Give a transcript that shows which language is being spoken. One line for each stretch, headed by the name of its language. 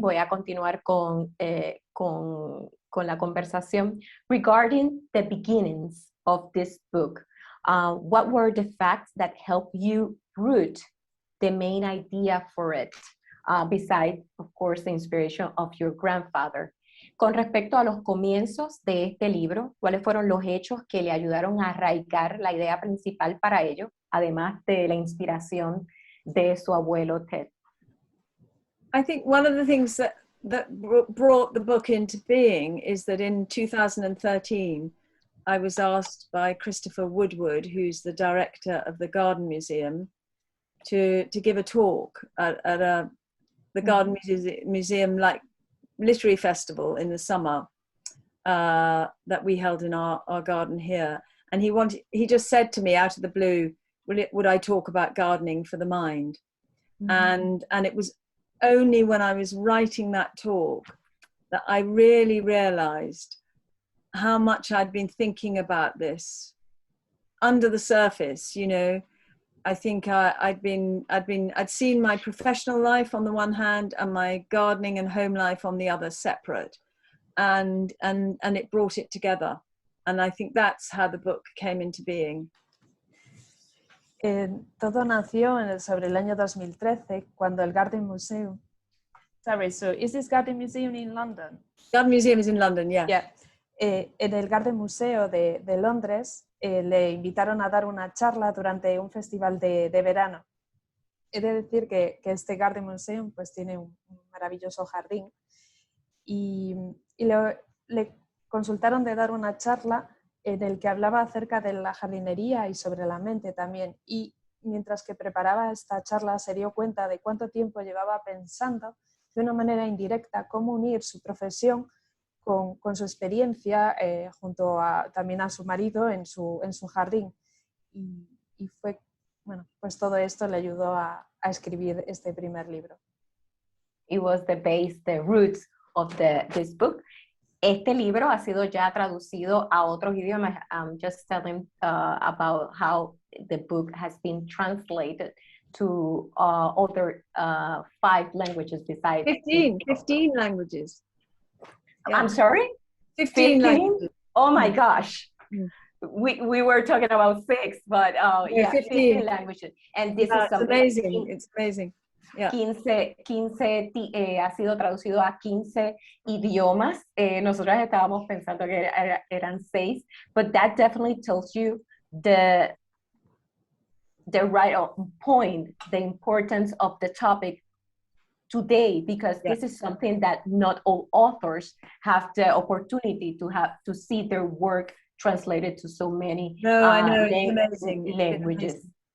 Spanish: Voy a continuar con la conversación
English: regarding the beginnings of this book. What were the facts that helped you root the main idea for it, besides, of course, the inspiration of your grandfather?
Spanish: Con respecto a los comienzos de este libro, ¿cuáles fueron los hechos que le ayudaron a arraigar la idea principal para ello, además de la inspiración de su abuelo Ted?
English: I think one of the things that brought the book into being is that in 2013, I was asked by Christopher Woodward, who's the director of the Garden Museum, to give a talk at the Garden Museum, like literary festival in the summer that we held in our garden here. And he just said to me out of the blue, would I talk about gardening for the mind? And it was only when I was writing that talk that I really realized how much I'd been thinking about this under the surface. You know, I think I'd seen my professional life on the one hand and my gardening and home life on the other separate, and it brought it together. And I think that's how the book came into being.
Spanish: Todo nació sobre el año 2013 cuando el Garden Museum.
English: Sorry, so is this Garden Museum in London? Garden Museum is in London, yeah. Yeah.
Spanish: En el Garden Museo de Londres le invitaron a dar una charla durante un festival de verano. He de decir que este Garden Museum pues tiene un maravilloso jardín y le consultaron de dar una charla en el que hablaba acerca de la jardinería y sobre la mente también. Y mientras que preparaba esta charla se dio cuenta de cuánto tiempo llevaba pensando de una manera indirecta cómo unir su profesión con su experiencia junto también a su marido en su jardín. Y fue, bueno, pues todo esto le ayudó a escribir este primer libro.
English: It was the base, the roots of this book.
Spanish: Este libro ha sido ya traducido a otros idiomas.
English: I'm just telling about how the book has been translated to other 5 languages besides 15 languages. Yeah. I'm sorry? 15 languages. Oh my gosh. We were talking about 6, but yeah, 15 languages. And this is something amazing. It's amazing. Yeah.
Spanish: 15 ha sido traducido a 15 idiomas. Nosotros estábamos pensando que eran 6,
English: but that definitely tells you the right point, the importance of the topic today, because this is something that not all authors have the opportunity to see their work translated to so many languages.